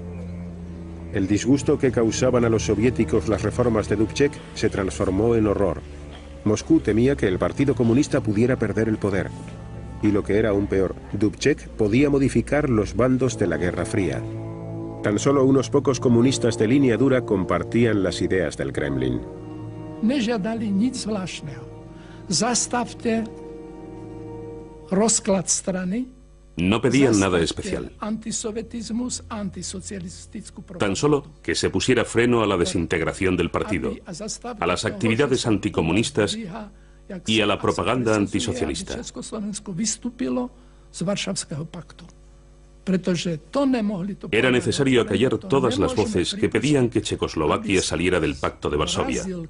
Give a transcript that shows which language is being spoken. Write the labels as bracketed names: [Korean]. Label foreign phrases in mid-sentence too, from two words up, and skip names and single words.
[Spanish] El disgusto que causaban a los soviéticos las reformas de Dubček se transformó en horror. Moscú temía que el Partido Comunista pudiera perder el poder. Y lo que era aún peor, Dubček podía modificar los bandos de la Guerra Fría. Tan solo unos pocos comunistas de línea dura compartían las ideas del Kremlin. [Czech] Nežádali nic zvláštného. Zastavte rozklad strany. [Spanish] No pedían nada especial. Tan solo que se pusiera freno a la desintegración del partido, a las actividades anticomunistas y a la propaganda antisocialista. Era necesario acallar todas las voces que pedían que Checoslovaquia saliera del Pacto de Varsovia.